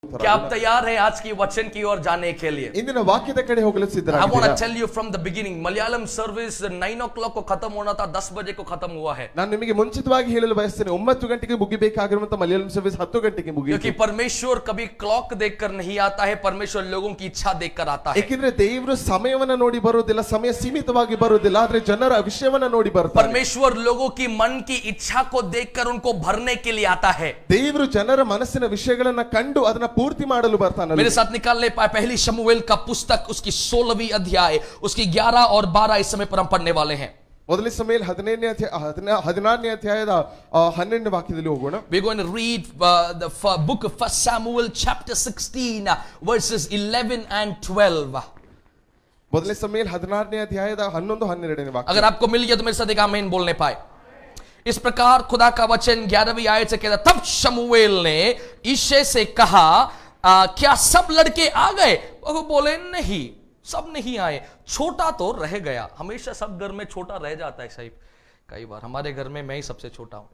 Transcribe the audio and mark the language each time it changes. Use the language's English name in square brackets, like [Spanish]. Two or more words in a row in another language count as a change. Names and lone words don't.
[Hindi] क्या आप तैयार हैं आज की वचन की ओर जाने के लिए? [Kannada] ಇಂದಿನ ವಾಕ್ಯದ ಕಡೆ ಹೋಗಲು [English] I want [Kannada] ಸಿದ್ಧರಾಗಿದ್ದೀರಾ? [English] to tell you from the beginning. [Hindi] मलयालम सर्विस 9 o'clock को खत्म होना था, 10 बजे को खत्म हुआ है. [Kannada] ನಾನು ನಿಮಗೆ ಮುಂಚಿತವಾಗಿ ಹೇಳಲು ಬಯಸ್ತೇನೆ 9 ಗಂಟೆಗೆ ಮುಗಿಬೇಕಾಗಿರುವಂತ ಮಲಯಾಳಂ ಸರ್ವಿಸ್ 10 ಗಂಟೆಗೆ ಮುಗಿಯಿತು. [Hindi] क्योंकि परमेश्वर कभी क्लॉक देखकर नहीं आता है, परमेश्वर लोगों की इच्छा देखकर आता है. [Kannada] ಏಕೆಂದ್ರೆ ದೇವರು ಸಮಯವನ್ನ ನೋಡಿ ಬರೋದಿಲ್ಲ, ಸಮಯ ಸೀಮಿತವಾಗಿ ಬರೋದಿಲ್ಲ, ಆದ್ರೆ ಜನರ ವಿಷಯವನ್ನ ನೋಡಿ ಬರ್ತಾರೆ. [Hindi] परमेश्वर लोगों की मन की इच्छा को देखकर उनको भरने के लिए आता है. [Kannada] ದೇವರು ಜನರ ಮನಸ್ಸಿನ ವಿಷಯಗಳನ್ನ ಕಂಡು ಅದನ್ನ ಪೂರ್ತಿ ಮಾಡಲು ಬರ್ತಾನೆ. [Hindi] मेरे साथ निकालने पाए पहली शमूएल का पुस्तक उसकी 16वीं अध्याय उसकी 11 और 12 इस समय पर हम पढ़ने वाले हैं. [Kannada] ಮೊದಲನೇ ಸಮಯದಲ್ಲಿ 16ನೇ ಅಧ್ಯಾಯದ 12ನೇ ವಾಕ್ಯದಲ್ಲಿ ಹೋಗೋಣ. [English] We're going to read the book of 1 Samuel chapter 16 verses 11 and 12. [Kannada] ಮೊದಲನೇ ಸಮಯದಲ್ಲಿ 16ನೇ ಅಧ್ಯಾಯದ 11 12ನೇ ವಾಕ್ಯ. [Hindi] अगर आपको मिल गया तो मेरे साथ एक आमीन बोलने पाए. इस प्रकार खुदा का वचन 11वीं आयत से कहता, तब शमूएल ने यिशै से कहा, क्या सब लड़के आ गए? वो बोले नहीं, सब नहीं आए, छोटा तो रह गया. हमेशा सब घर में छोटा रह जाता है साहिब. कई बार हमारे घर में मैं ही सबसे छोटा हूं.